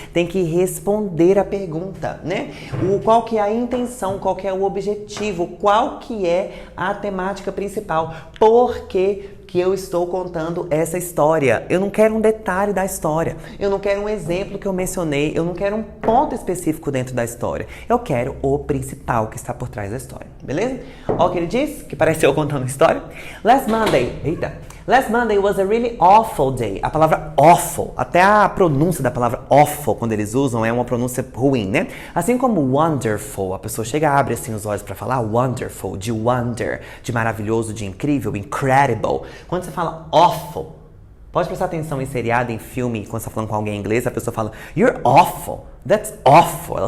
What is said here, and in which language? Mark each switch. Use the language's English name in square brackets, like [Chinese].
[Portuguese] Tem que responder a pergunta, né? Qual que é a intenção, qual que é o objetivo, qual que é a temática principal. Por que eu estou contando essa história? Eu não quero um detalhe da história. Eu não quero um exemplo que eu mencionei. Eu não quero um ponto específico dentro da história. Eu quero o principal que está por trás da história. Beleza? Olha o que ele diz, que parece eu contando a história. [English] Last Monday was a really awful day. [Portuguese] A palavra awful, até a pronúncia da palavra awful, quando eles usam, é uma pronúncia ruim, né? Assim como wonderful, a pessoa chega, abre assim os olhos para falar wonderful, de wonder, de maravilhoso, de incrível, incredible. Quando você fala awful, pode prestar atenção em seriado, em filme, quando você está falando com alguém em inglês, a pessoa fala [English] you're awful, that's awful.